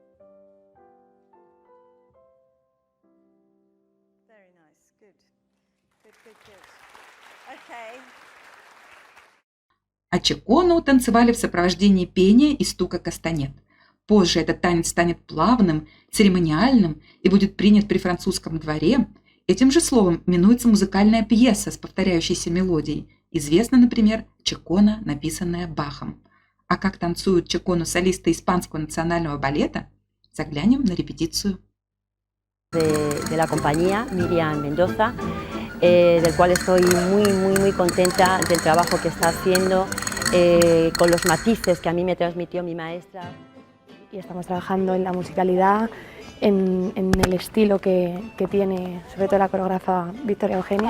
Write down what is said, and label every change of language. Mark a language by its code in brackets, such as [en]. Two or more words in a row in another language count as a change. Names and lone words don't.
[en] Very nice, good. [ru] А чекону танцевали в сопровождении пения и стука кастанет. Позже этот танец станет плавным, церемониальным и будет принят при французском дворе. Этим же словом именуется музыкальная пьеса с повторяющейся мелодией. Известна, например, чекона, написанная Бахом. А как танцуют чекону солисты Испанского национального балета, заглянем на репетицию. [es] De la compañía, Miriam Mendoza, del cual estoy muy contenta del trabajo que está haciendo, con los matices que a mí me transmitió mi maestra. Y estamos trabajando en la musicalidad, en el estilo que tiene, sobre todo la coreógrafa Victoria Eugenia.